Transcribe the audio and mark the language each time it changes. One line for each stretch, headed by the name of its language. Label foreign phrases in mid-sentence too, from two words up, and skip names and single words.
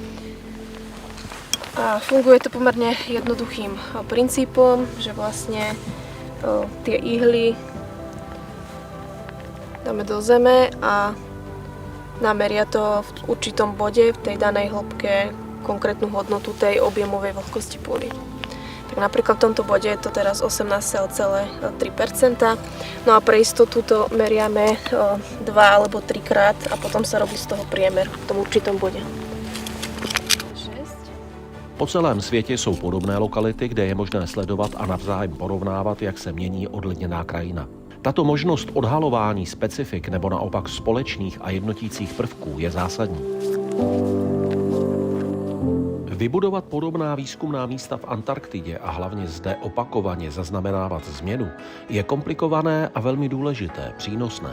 Slovak: A funguje to pomerne jednoduchým princípom, že vlastne tie ihly dáme do zeme a nameria to v určitom bode, v tej danej hĺbke, konkrétnu hodnotu tej objemovej vlhkosti pôdy. Tak napríklad v tomto bode je to teraz 18,3%. No a pre istotu to meriame 2 alebo 3 krát a potom sa robí z toho priemer v tom určitom bode.
Czech: Po celém světě jsou podobné lokality, kde je možné sledovat a navzájem porovnávat, jak se mění odledněná krajina. Tato možnost odhalování specifik nebo naopak společných a jednotících prvků je zásadní. Vybudovat podobná výzkumná místa v Antarktidě a hlavně zde opakovaně zaznamenávat změnu je komplikované a velmi důležité, přínosné.